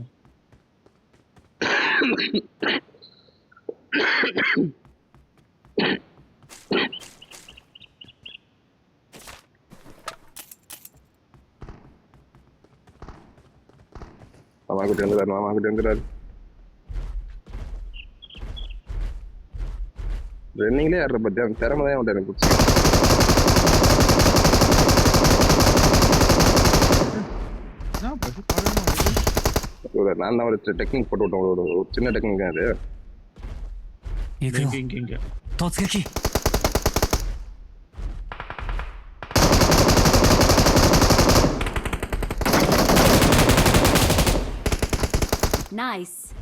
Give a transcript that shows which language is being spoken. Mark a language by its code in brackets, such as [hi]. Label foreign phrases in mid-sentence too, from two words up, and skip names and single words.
[ta] மாமா கிட்ட வந்துடாரு ரன்னிங்லேயே ஆடுற பத்தியா திறமை தான் எனக்கு பிடிச்சி நான் தான் ஒரு டெக்னிக் போட்டு விட்டேன் ஒரு சின்ன டெக்னிக் அது [ja] 行くよ [ta] இங்க [ja] 突撃 [ta] Nice.